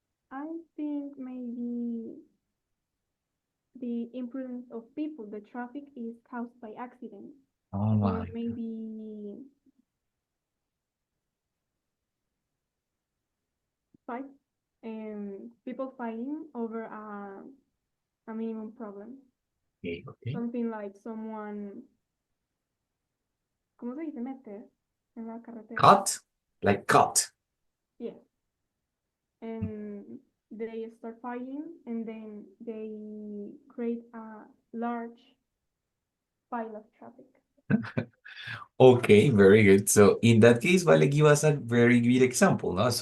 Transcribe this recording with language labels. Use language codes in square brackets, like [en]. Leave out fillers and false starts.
[en] I think maybe the imprudence of people. The traffic is caused by accidents, Oh or my. maybe fight, people fighting over a minimum problem. Okay, okay. Something like someone, [es] ¿cómo se dice meter en la carretera? [en] Cut? Like cut. Yeah. And they start fighting, and then they create a large pile of traffic. Okay, very good. So in that case, Vale give us a very good example, no?